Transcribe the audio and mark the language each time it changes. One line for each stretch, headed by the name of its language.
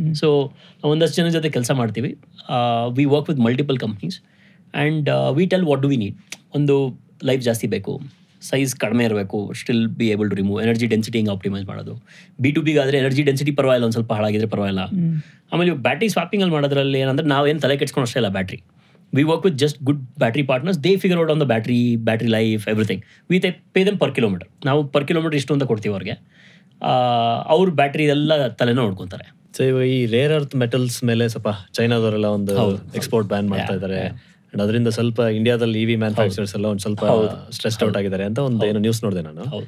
Kannada: So ಒಂದಷ್ಟು ಜನ ಜೊತೆ ಕೆಲಸ ಮಾಡ್ತೀವಿ.
English: We work with multiple companies and we tell what do we need.
Kannada: ಒಂದು ಲೈಫ್ ಜಾಸ್ತಿ ಬೇಕು, ಸೈಜ್ ಕಡಿಮೆ ಇರಬೇಕು,
English: still be able to remove,
Kannada: energy density ಹಿಂಗೆ ಆಪ್ಟಿಮೈಸ್ ಮಾಡೋದು. B2B ಆದರೆ ಎನರ್ಜಿ ಡೆನ್ಸಿಟಿ ಪರವಾಗಿಲ್ಲ, ಒಂದು ಸ್ವಲ್ಪ ಹಾಳಾಗಿದ್ರೆ ಪರವಾಗಿಲ್ಲ. ಆಮೇಲೆ ಬ್ಯಾಟ್ರಿ ಸ್ವಾಪಿಂಗಲ್ಲಿ ಮಾಡೋದ್ರಲ್ಲಿ ಏನಂದ್ರೆ ನಾವೇನು ತಲೆ ಕೆಡ್ಸ್ಕೊಂಡು ಅಷ್ಟೇ ಇಲ್ಲ.
English: Battery we work with just good battery partners. They figure out on the battery life, everything. We pay them per kilometer.
Kannada: ನಾವು per kilometer ಇಷ್ಟು ಅಂತ ಕೊಡ್ತೀವಿ ಅವ್ರಿಗೆ. ಅವ್ರ ಬ್ಯಾಟ್ರಿ ಎಲ್ಲ ತಲೆನೋ ನೋಡ್ಕೊತಾರೆ. ಸೊ ಇವಾಗ ಈ ರೇರ್ ಅರ್ತ್ ಮೆಟಲ್ಸ್ ಮೇಲೆ ಸ್ವಲ್ಪ ಚೈನಾದವರೆಲ್ಲ ಒಂದು ಎಕ್ಸ್ಪೋರ್ಟ್ ಬ್ಯಾನ್ ಮಾಡ್ತಾ ಇದ್ದಾರೆ. ಅಂಡ್ ಅದರಿಂದ ಸ್ವಲ್ಪ ಇಂಡಿಯಾದಲ್ಲಿ EV ಮ್ಯಾನುಫ್ಯಾಕ್ಚರರ್ಸ್ ಎಲ್ಲ ಒಂದು ಸ್ವಲ್ಪ ಸ್ಟ್ರೆಸ್ಡ್ ಔಟ್ ಆಗಿದ್ದಾರೆ ಅಂತ ಒಂದು ಏನೋ ನ್ಯೂಸ್ ನೋಡಿದೆ ನಾನು.